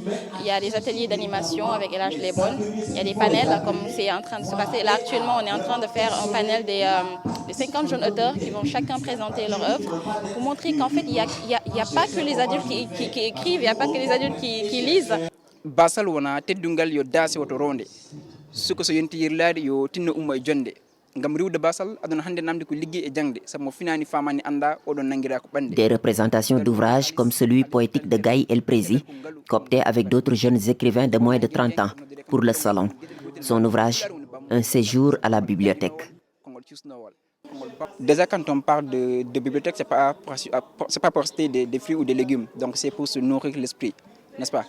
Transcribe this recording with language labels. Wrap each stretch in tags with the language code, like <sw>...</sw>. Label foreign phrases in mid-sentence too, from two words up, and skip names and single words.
<fr>Il y a des ateliers d'animation avec El Hadj Lebon. Il y a des panels comme c'est en train de se passer. Là actuellement, on est en train de faire un panel des 50 jeunes auteurs qui vont chacun présenter leur œuvre pour montrer qu'en fait, il n'y a pas que les adultes qui écrivent, il n'y a pas que les adultes qui lisent.</fr> <ff>Basal wana teddungal yo dasi woto ronde suko so yonti yirlaade yo tinno umma e jonde ngam riwde basal aduna hande namde ko liggey e jangde samo finani famani anda odon nangira ko bande.</ff> <fr>Des représentations d'ouvrages comme celui poétique de Gaï El Prési, coopté avec d'autres jeunes écrivains de moins de 30 ans pour le salon. Son ouvrage, Un séjour à la bibliothèque. Déjà quand on parle de bibliothèque, c'est pas pour acheter des fruits ou des légumes, donc c'est pour se nourrir l'esprit, n'est-ce pas?</fr>